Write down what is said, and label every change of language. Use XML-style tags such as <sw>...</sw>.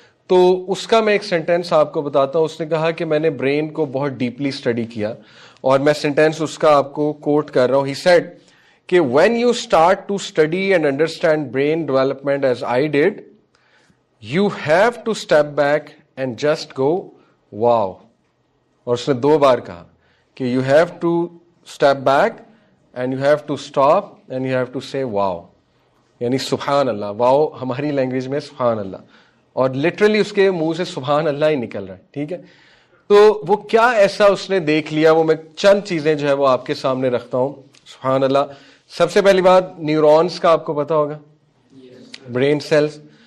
<ur>تو اس کا میں ایک سینٹینس آپ کو بتاتا ہوں. اس نے کہا کہ میں نے برین کو بہت ڈیپلی اسٹڈی کیا, اور میں سینٹینس اس کا آپ کو کوٹ کر رہا ہوں.</ur> <en>he said</en> <ur>کہ</ur> <en>when you start to study and understand brain development as I did, you have to step back and just go wow.</en> <ur>اور اس نے 2 بار کہا کہ</ur> <en>you have to step back and you have to stop and you have to say wow.</en> <ur>یعنی سبحان اللہ, واو ہماری language میں سبحان اللہ, اور لٹرلی اس کے منہ سے سبحان اللہ ہی نکل رہا ہے. ٹھیک ہے, تو وہ کیا ایسا اس نے دیکھ لیا, وہ میں چند چیزیں جو ہے وہ آپ کے سامنے رکھتا ہوں. سبحان اللہ. سب سے پہلی بات, نیورونز کا آپ کو پتا ہوگا, برین سیلز.</ur>